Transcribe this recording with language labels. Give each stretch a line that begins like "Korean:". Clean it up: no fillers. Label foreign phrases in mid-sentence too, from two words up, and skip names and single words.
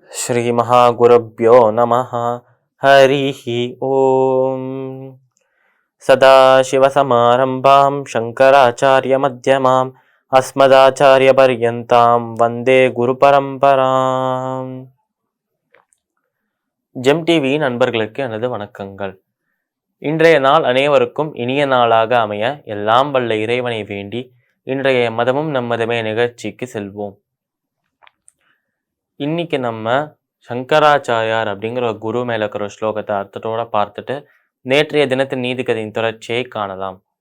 Sanskrit: श्रीमहागुरुभ्यो नमः। हरिः ओम्। सदाशिवसमारम्भां शङ्कराचार्यमध्यमाम् अस्मदाचार्यपर्यन्तां वन्दे குருபரம்பராம்.
Tamil: ஜெம் டிவி நண்பர்களுக்கு எனது வணக்கங்கள். இன்றைய நாள் அனைவருக்கும் இனிய நாளாக அமைய எல்லாம் வல்ல இறைவனை வேண்டி இன்றைய மதமும் நம்மதமே நிகழ்ச்சிக்கு செல்வோம். இன்னைக்கு நம்ம சங்கராச்சாரியார் அப்படிங்கிற ஒரு குரு மேல இருக்கிற ஒரு ஸ்லோகத்தை அர்த்தத்தோட பார்த்துட்டு நேற்றைய தினத்தின் நீதிக்கதையின் தொடர்ச்சியை காணலாம்.